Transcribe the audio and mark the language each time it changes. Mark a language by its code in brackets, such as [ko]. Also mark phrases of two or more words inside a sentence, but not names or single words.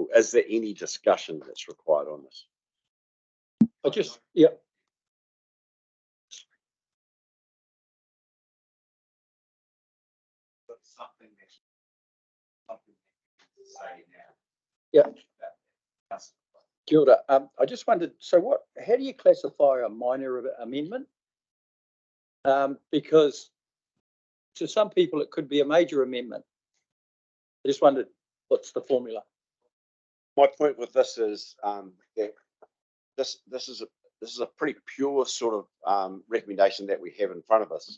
[en] Is there any discussion that's required on this? Something that say now. Yeah. [mi] Kia ora. [en] I just wondered, so how do you classify a minor amendment? Because to some people it could be a major amendment. I just wondered what's the formula? My point with this is that this is a pretty pure sort of recommendation that we have in front of us.